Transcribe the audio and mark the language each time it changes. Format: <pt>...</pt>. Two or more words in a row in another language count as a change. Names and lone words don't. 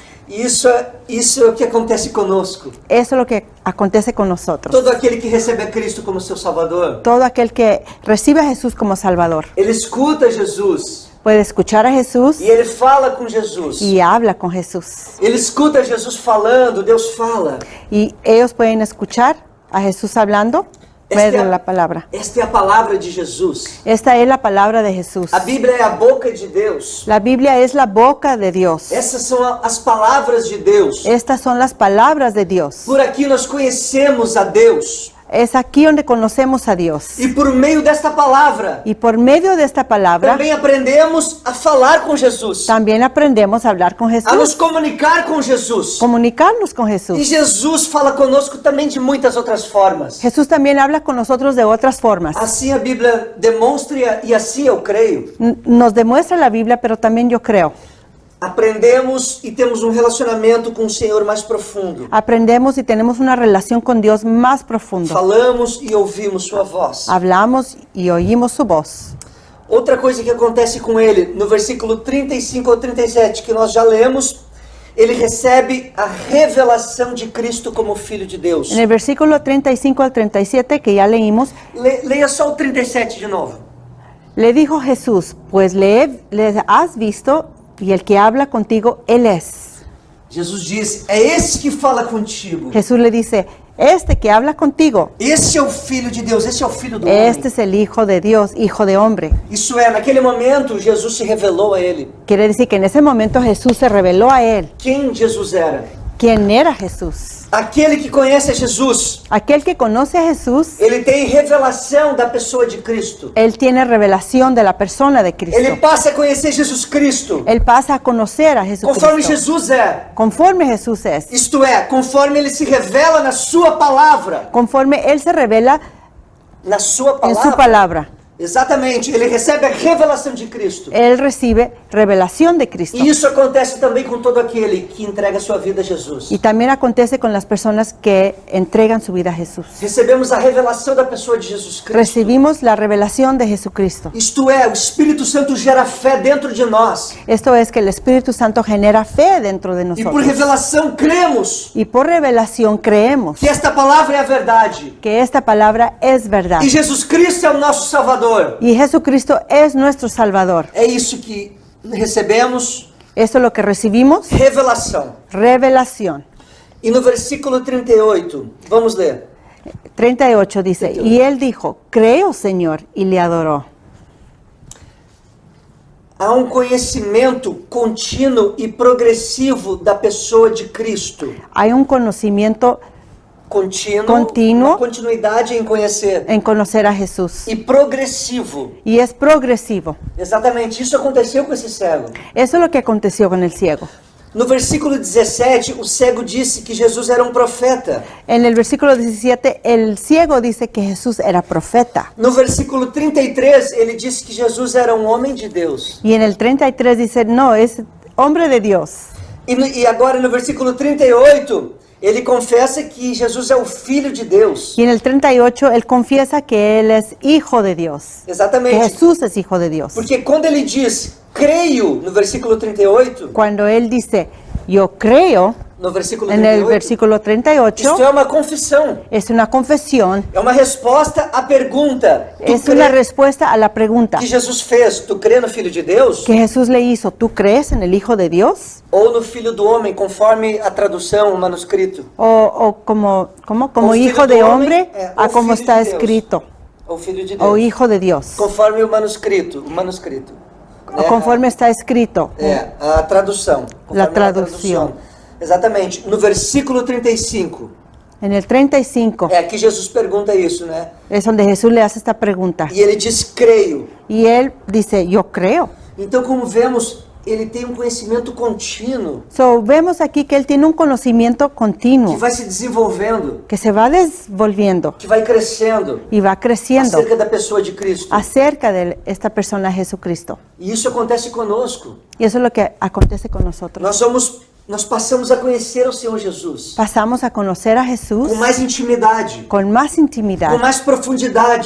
<pt>E isso é o que acontece conosco.</pt> <es>Eso es lo que acontece con nosotros.</es> <pt>Todo aquele que recebe a Cristo como seu Salvador,</pt> <es>Todo aquel que recibe a Jesús como Salvador</es> <pt>ele escuta Jesus</pt> <es>puede escuchar a Jesús</es> <pt>e ele fala com Jesus.</pt> <es>y habla con Jesús.</es> <pt>Ele escuta Jesus falando, Deus fala.</pt> <es>Y ellos pueden escuchar a Jesús hablando por medio de la palabra.</es> <pt>Esta é a palavra de Jesus.</pt> <es>Esta es la palabra de Jesús.</es> <pt>A Bíblia é a boca de Deus.</pt> <es>La Biblia es la boca de Dios.</es> <pt>Essas são as palavras de Deus.</pt> <es>Estas son las palabras de Dios.</es> <pt>Por aqui nós conhecemos a Deus.</pt> <es>Es aquí donde conocemos a Dios.</es> <pt>E por meio desta palavra,</pt> <es>Y por medio de esta palabra</es> <pt>também aprendemos a falar com Jesus,</pt> <es>también aprendemos a hablar con</es> <pt>a nos</pt> <es>Jesús,</es> <pt>comunicar com Jesus.</pt> <es>comunicarnos con</es> <pt>E</pt> <es>Jesús.</es> <pt>Jesus fala conosco também de muitas outras formas.</pt> <es>Jesús también habla con nosotros de otras formas.</es> <pt>Assim a Bíblia demonstra e assim eu creio.</pt> <es>Nos demuestra la Biblia, pero también yo creo.</es> <pt>Aprendemos e temos um relacionamento com o Senhor mais profundo.</pt> <es>Aprendemos y tenemos una relación con Dios más profunda.</es> <pt>Falamos e ouvimos sua voz.</pt> <es>Hablamos y oímos su voz.</es> <pt>Outra coisa que acontece com ele, no versículo 35 ao 37, que nós já lemos, ele recebe a revelação de Cristo como Filho de Deus.</pt> <es>En el versículo 35 al 37 que ya leímos,</es> <pt>Leia só o 37 de novo.</pt> <es>le dijo Jesús, pues le has visto y el que habla contigo, él es.</es> <pt>Jesus diz, é esse que fala contigo.</pt> <es>Jesús le dice, este que habla contigo,</es> <pt>Esse é o Filho de Deus, esse é o Filho do</pt> <es>este</es> <pt>homem.</pt> <es>es el Hijo de Dios, Hijo de hombre.</es> <pt>Isso é, naquele momento, Jesus se revelou a ele.</pt> <es>Quiere decir que en ese momento Jesús se reveló a él.</es> <pt>Quem Jesus era?</pt> <es>¿Quién era Jesús?</es> <pt>Aquele que conhece a Jesus,</pt> <es>Aquel que conoce a Jesús,</es> <pt>ele tem revelação da pessoa de Cristo.</pt> <es>él tiene revelación de la persona de</es> <pt>Ele</pt> <es>Cristo.</es> <pt>passa a conhecer Jesus Cristo</pt> <es>Él pasa a conocer a</es> <pt>conforme</pt> <es>Jesucristo.</es> <pt>Jesus é.</pt> <es>Conforme Jesús es.</es> <pt>Isto é, conforme ele se revela na sua palavra.</pt> <es>Conforme él se revela</es> <pt>Na sua</pt> <es>en su</es> <pt>palavra.</pt> <es>palabra.</es> <pt>Exatamente, ele recebe a revelação de Cristo.</pt> <es>Él recibe revelación de Cristo.</es> <pt>E isso acontece também com todo aquele que entrega sua vida a Jesus.</pt> <es>Y también acontece con las personas que entregan su vida a Jesús.</es> <pt>Recebemos a revelação da pessoa de Jesus Cristo.</pt> <es>Recibimos la revelación de Jesucristo.</es> <pt>Isto é, o Espírito Santo gera fé dentro de nós.</pt> <es>Esto es que el Espíritu Santo genera fe dentro de</es> <pt>E por</pt> <es>nosotros.</es> <pt>revelação cremos</pt> <es>Y por revelación creemos</es> <pt>que esta palavra é a verdade.</pt> <es>que esta palabra es verdad.</es> <pt>E Jesus Cristo é o nosso Salvador.</pt> <es>Y Jesucristo es nuestro Salvador.</es> <pt>É isso que recebemos,</pt> <es>Esto es lo que recibimos,</es> <pt>revelação.</pt> <es>revelación.</es> <pt>E no versículo 38, vamos ler.</pt> <es>38 dice, y él dijo, creo, Señor, y le adoró.</es> <pt>Há um conhecimento contínuo e progressivo da pessoa de Cristo.</pt> <es>Hay un conocimiento</es> <pt>Contínuo, uma continuidade em conhecer.</pt> <es>en conocer a Jesús.</es> <pt>E progressivo.</pt> <es>Y es progresivo.</es> <pt>Exatamente, isso aconteceu com esse cego.</pt> <es>Eso es lo que aconteció con el ciego.</es> <pt>No versículo 17, o cego disse que Jesus era um profeta.</pt> <es>En el versículo 17, el ciego dice que Jesús era profeta.</es> <pt>No versículo 33, ele disse que Jesus era um homem de Deus.</pt> <es>Y en el 33 dice, no, es hombre de Dios.</es> <pt>E agora no versículo 38, ele confessa que Jesus é o Filho de Deus.</pt> <es>Y en el 38, él confiesa que él es hijo de Dios.</es> <pt>Que Exatamente.</pt> <es>Jesús es hijo de Dios.</es> <pt>Porque quando ele diz creio, no versículo 38,</pt> <es>Cuando él dice, yo creo,</es> <pt>no versículo</pt> <es>En el</es> <pt>38,</pt> <es>versículo 38</es> <pt>isto é uma confissão.</pt> <es>es una confesión,</es> <pt>É uma resposta à pergunta. Tu</pt> <es>es una</es> <pt>crê</pt> <es>respuesta a la pregunta</es> <pt>que Jesus fez? Tu crê no Filho de Deus?</pt> <es>que Jesús le hizo. ¿Tú crees en el Hijo de Dios?</es> <pt>Ou no Filho do Homem, conforme a tradução, o manuscrito?</pt> <es>¿O como</es> <pt>O</pt> <es>hijo</es> <pt>filho</pt> <es>de</es> <pt>do</pt> <es>hombre?</es> <pt>homem, A</pt> <es>o como</es> <pt>filho</pt> <es>está</es> <pt>de Deus.</pt> <es>escrito.</es> <pt>Ou Filho de Deus?</pt> <es>O Hijo de Dios.</es> <pt>Conforme o manuscrito. O manuscrito.</pt> <es>O conforme está escrito.</es> <pt>A tradução.</pt> <es>La</es> <pt>Conforme a tradução. Exatamente. No versículo 35.</pt> <es>En el 35</es> <pt>É aqui Jesus pergunta isso, né?</pt> <es>es donde Jesús le hace esta pregunta.</es> <pt>E ele diz, creio.</pt> <es>Y él dice, yo creo.</es> <pt>Então, como vemos, ele tem um conhecimento contínuo,</pt> <es>So, vemos aquí que él tiene un conocimiento</es> <pt>que</pt> <es>continuo,</es> <pt>vai se desenvolvendo,</pt> <es>que se va desenvolviendo</es> <pt>que vai crescendo</pt> <es>y va creciendo</es> <pt>acerca da pessoa de Cristo.</pt> <es>acerca de esta persona Jesucristo.</es> <pt>E isso acontece conosco.</pt> <es>Y eso es lo que acontece con nosotros.</es> <pt>Nós passamos a conhecer o Senhor Jesus</pt> <es>Pasamos a conocer a Jesús</es> <pt>com mais intimidade,</pt> <es>con más intimidad</es> <pt>com mais profundidade,</pt>